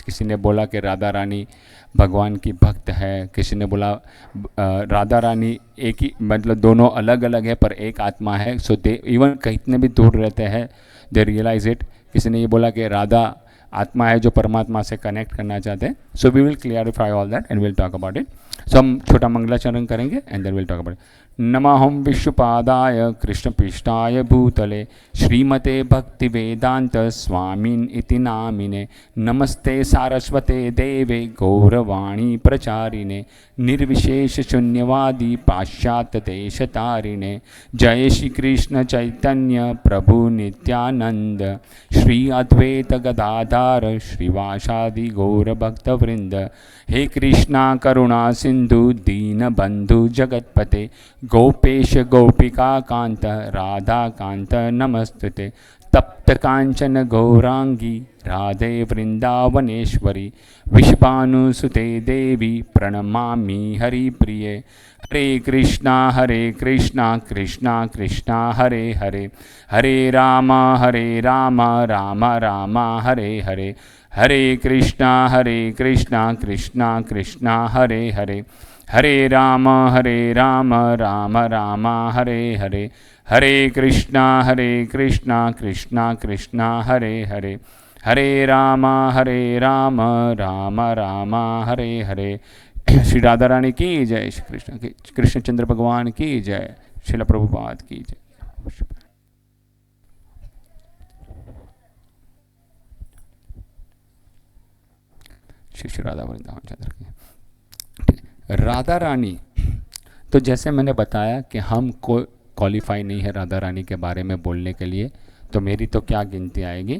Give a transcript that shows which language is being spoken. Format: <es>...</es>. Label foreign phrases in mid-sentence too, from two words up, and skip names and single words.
<hi>किसी ने बोला कि राधा रानी भगवान की भक्त है, किसी ने बोला राधा रानी एक ही, मतलब दोनों अलग अलग है पर एक आत्मा है.</hi> <en>so they even</en> <hi>कितने भी दूर रहते हैं</hi> <en>they realize it.</en> <hi>किसी ने ये बोला कि राधा आत्मा है जो परमात्मा से कनेक्ट करना चाहते हैं.</hi> <en>so we will clarify all that and will talk about it.</en> <hi>सो हम छोटा मंगलाचरण करेंगे</hi> <en>and then will talk about it.</en> <sa>नमः विष्णुपादाय कृष्णपृष्ठाय भूतले श्रीमते भक्तिवेदांत स्वामिन् इति नामिने. नमस्ते सारस्वते देवे गौरवाणी प्रचारिणे निर्विशेष शून्यवादी पाश्चात्य देशतारिणे. जय श्री कृष्ण चैतन्य प्रभु नित्यानंद श्री अद्वैत गदाधार श्रीवासादि गौर भक्तवृंद. हे कृष्णा करुणा सिंधु दीन बंधु जगतपते गोपेश गोपिका कांत राधा कांत नमस्तुते. तप्त कांचन गौरांगी राधे वृंदावनेश्वरी विश्वानुसुते देवी प्रणमामि हरिप्रिये. हरे कृष्णा कृष्णा कृष्णा हरे हरे. हरे राम राम राम हरे हरे. कृष्णा कृष्णा कृष्णा हरे हरे, हरे राम राम राम हरे हरे, हरे कृष्णा कृष्णा कृष्णा हरे हरे, हरे राम राम राम हरे हरे।</sa> <hi>श्री राधा रानी की जय, श्री कृष्ण की, कृष्णचंद्र भगवान की जय, श्रील प्रभुपाद की जय। श्री राधा वृंदावन चंद्र की। राधा रानी, तो जैसे मैंने बताया कि हम कोई क्वालिफाई नहीं है राधा रानी के बारे में बोलने के लिए, तो मेरी तो क्या गिनती आएगी।</hi>